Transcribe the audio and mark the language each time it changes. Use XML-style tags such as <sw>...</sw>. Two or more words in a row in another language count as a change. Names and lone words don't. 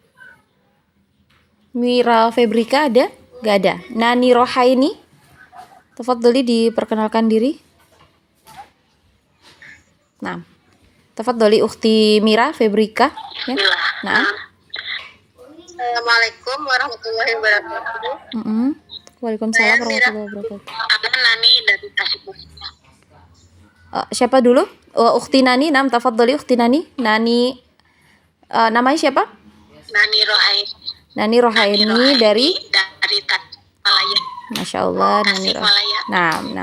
<id>Mira Febrika ada? Gak ada. Nani Rohaini, Tafadhali diperkenalkan diri. Nah, tafadhali Ukhti Mira Febrika. Ya. Nah.</id> <ar>السلام عليكم ورحمة الله وبركاته. وعليكم السلام</ar> <id>Saya Mira.</id> <ar>ورحمة الله وبركاته.</ar> <id>Ada Nani dari Tasikmalaya. Siapa dulu? Ukhti Nani, tafadhali Ukhti Nani. Nani, namanya siapa? Nani Rohaini. Nani Rohaini dari Tasikmalaya.</id> <ar>ما شاء الله, Nani</ar> <id>Tasikmalaya. Nah.</id>